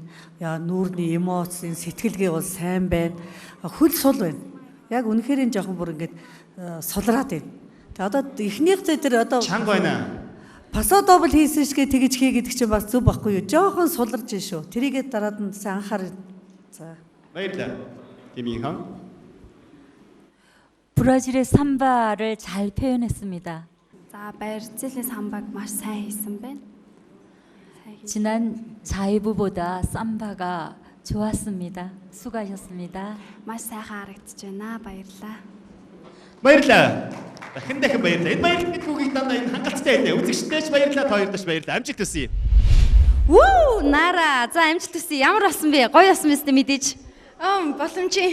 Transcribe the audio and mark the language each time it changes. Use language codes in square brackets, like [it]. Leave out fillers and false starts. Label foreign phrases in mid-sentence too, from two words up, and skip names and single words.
[mn] Яа нүүрний эмоцийн сэтгэлгээ бол сайн байна. Хөл сул байна. Яг үнэхээр энэ жоохон бүр ингэж сулраад байна. Тэгээ одоо эхнийхтэй тэр одоо чанга байна. Пасо дабл хийсэн шигээ тэгж хий гэдэг чинь бас зүг байхгүй юу? Жоохон суларж шүү. Тэрийгээ дараад нь сайн анхаар. За. Баярлалаа. [ko] 김이형. 브라질의 삼바를 잘 표현했습니다. [mn] За Бразилийн самбаг маш сайн хийсэн байна. [ko] 지난 자이브보다 삼바가 좋았습니다. 수고하셨습니다. [mn] Маш сайхан харагдаж байна. Баярлалаа. Баярлалаа. Дахин баярлалаа. Энэ баярлалын түүхийг дандаа энэ хангалттай байлаа. Үзэгчдээч баярлалаа, та хоёрдоч баярлалаа. Амжилт хүсье. Вүү, Нара. За амжилт хүсье. Ямар болсон бэ? Гоё болсон мэт мэдээж. Боломжийн.